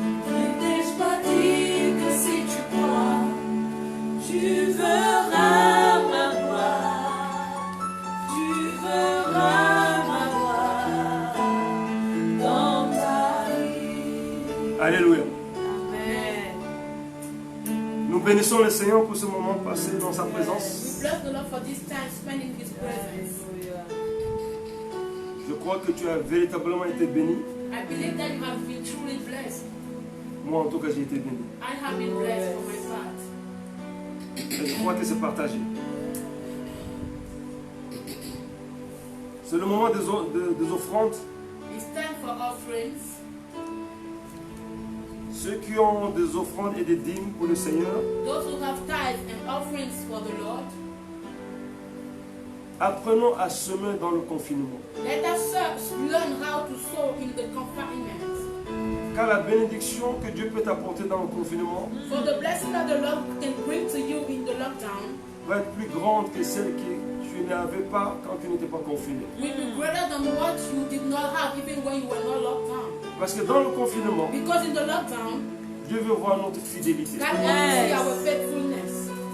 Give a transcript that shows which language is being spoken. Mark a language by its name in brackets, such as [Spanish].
[French] Ne t'ai-je pas dit que si tu crois, tu verras ma gloire, tu verras ma gloire dans ta vie. Alléluia. Amen. Nous bénissons le Seigneur pour ce moment passé dans sa [English] We [French] présence. [English] bless the Lord for this time spent in His presence. [French] Je crois que tu as véritablement été béni. [English] I believe that you have been truly blessed. [French] Moi, en tout cas, j'ai été béni. [English] I have been blessed for my part. [French] Et je crois que c'est partagé. C'est le moment des offrandes. [English] It's time for offerings. [French] Ceux qui ont des offrandes et des dîmes pour le Seigneur, [English] Those who have tithes and offerings for the Lord, [French] apprenons à semer dans le confinement. [English] let us learn how to sow in the confinement. [French] Car la bénédiction que Dieu peut t'apporter dans le confinement [English] For the blessing that the Lord can bring to you in the lockdown [French] va être plus grande que celle que tu n'avais pas quand tu n'étais pas confiné. [English] will be greater than what you did not have even when you were not locked down. [French] Parce que dans le confinement, [English] Because in the lockdown, [French] Dieu veut voir notre fidélité. [English] God wants to see our faithfulness.